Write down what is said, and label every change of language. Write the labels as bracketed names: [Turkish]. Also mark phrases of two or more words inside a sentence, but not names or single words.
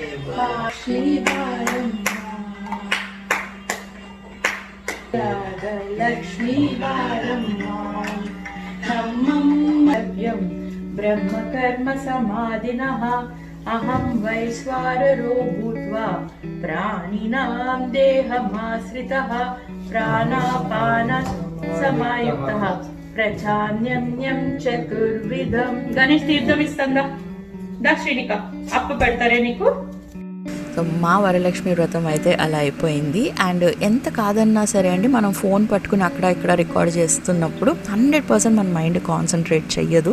[Kannada] ಶ್ರೀ ಬಾರಮ್ಮ ಲಕ್ಷ್ಮೀ ಬಾರಮ್ಮ [Sanskrit] ನಮ್ಮಂ ಬ್ರಹ್ಮಕರ್ಮ ಸಮಾಧಿನಃ ಅಹಂ ವೈಶ್ವಾನರೋ ಭೂತ್ವಾ ಪ್ರಾಣಿನಾಂ ದೇಹಮಾಶ್ರಿತಃ ಪ್ರಾಣಾಪಾನ ಸಮಾಯುಕ್ತಃ ప్రచాన్యం చతుర్విధం. [Telugu] గణేష్ తీర్థం ఇస్తుందా? దా శ్రీనిక అప్పు పెడతారే నీకు. సో మా వరలక్ష్మి వ్రతం అయితే అలా అయిపోయింది. అండ్ ఎంత కాదన్నా సరే అండి, మనం ఫోన్ పట్టుకుని అక్కడ ఇక్కడ రికార్డ్ చేస్తున్నప్పుడు 100% మన [English] mind concentrate [Telugu] చెయ్యదు.